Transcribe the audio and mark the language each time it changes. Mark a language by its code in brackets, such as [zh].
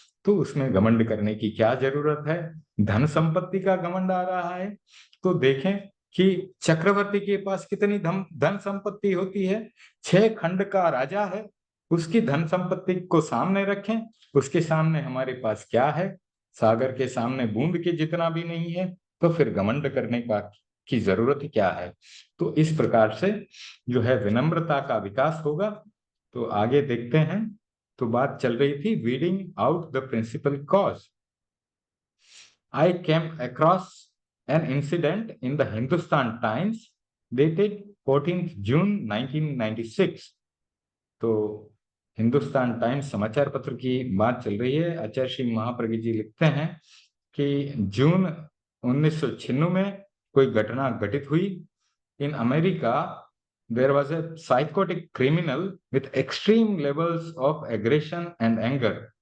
[hi] तो उसमें घमंड करने की क्या जरूरत है। धन संपत्ति का घमंड आ रहा है तो देखें कि चक्रवर्ती के पास कितनी धन धन संपत्ति होती है, 6 खंड का राजा है, उसकी धन संपत्ति को सामने रखें, उसके सामने हमारे पास क्या है, सागर के सामने बूंद के जितना भी नहीं है। तो फिर घमंड करने की जरूरत क्या है। तो इस प्रकार से जो है विनम्रता का विकास होगा। तो आगे देखते हैं। तो बात चल रही थी [en] Weeding out the principal cause. I came across an incident in the Hindustan Times dated 14 June 1996। [hi] तो हिंदुस्तान टाइम्स समाचार पत्र की बात चल रही है। आचार्य श्री महाप्रज्ञ जी लिखते हैं कि जून 1996 में कोई घटना घटित हुई। [en] In America there was a psychotic criminal with extreme levels of aggression and anger.